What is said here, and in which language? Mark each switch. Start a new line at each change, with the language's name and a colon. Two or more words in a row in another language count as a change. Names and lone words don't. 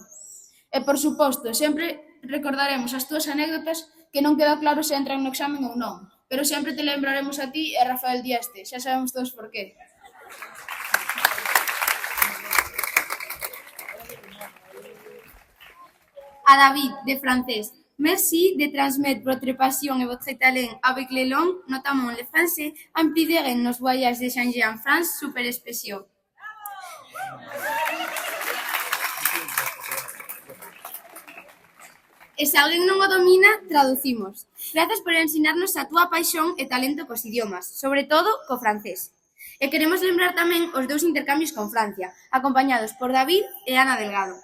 Galician: E, por suposto, sempre recordaremos as túas anécdotas que non queda claro se entran no examen ou non, pero sempre te lembraremos a ti e a Rafael Dieste, xa sabemos todos por qué. A David, de francés.
French: Merci de transmettre votre passion et votre talent avec les langues, notamment le français, impliqués en nos voyages d'échanger en France super spéciaux.
Galician: E se alguén non o domina, traducimos. Grazas por ensinarnos a túa paixón e talento cos idiomas, sobre todo co francés. E queremos lembrar tamén os 2 intercambios con Francia, acompañados por David e Ana Delgado.